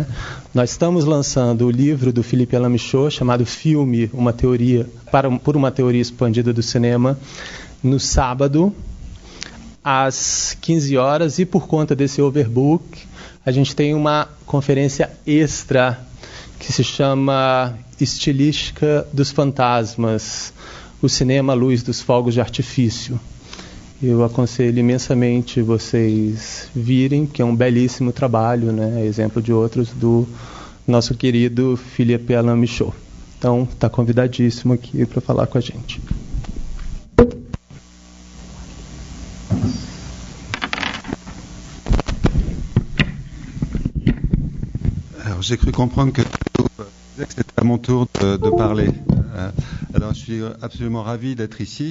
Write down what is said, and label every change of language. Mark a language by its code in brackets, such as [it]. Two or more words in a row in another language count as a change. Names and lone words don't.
[pt] Nós estamos lançando o livro do Felipe Alain Michaud, chamado Filme, por uma teoria expandida do cinema, no sábado, às 15 horas, e por conta desse overbook, a gente tem uma conferência extra que se chama Estilística dos Fantasmas, o cinema à luz dos fogos de artifício. Eu aconselho imensamente vocês virem, que é um belíssimo trabalho, né, exemplo de outros, do nosso querido Philippe Alain Michaud. Então, está convidadíssimo aqui para falar com a gente. [fr] Alors, j'ai cru comprendre que c'était à mon tour de parler. Alors, je suis absolument ravi d'être ici.